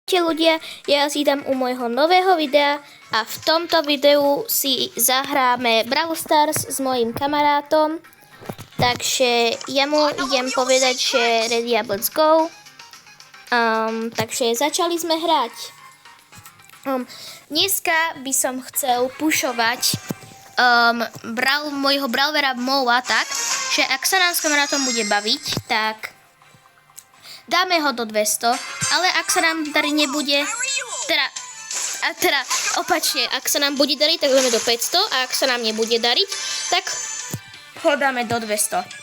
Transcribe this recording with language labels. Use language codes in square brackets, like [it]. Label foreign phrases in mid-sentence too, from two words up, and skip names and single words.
[sk] Ahojte ľudia, ja vás vítam u môjho nového videa a v tomto videu si zahráme Brawl Stars s mojím kamarátom. Takže ja mu idem povedať, že [en] ready up, let's go. [sk] Takže začali sme hrať. Dneska by som chcel pušovať môjho brawlera Moa tak, že ak sa nám s kamarátom bude baviť, tak dáme ho do 200, ale ak sa nám darí nebude, teda opačne, ak sa nám bude dariť, tak dáme do 500 a ak sa nám nebude dariť, tak ho dáme do 200.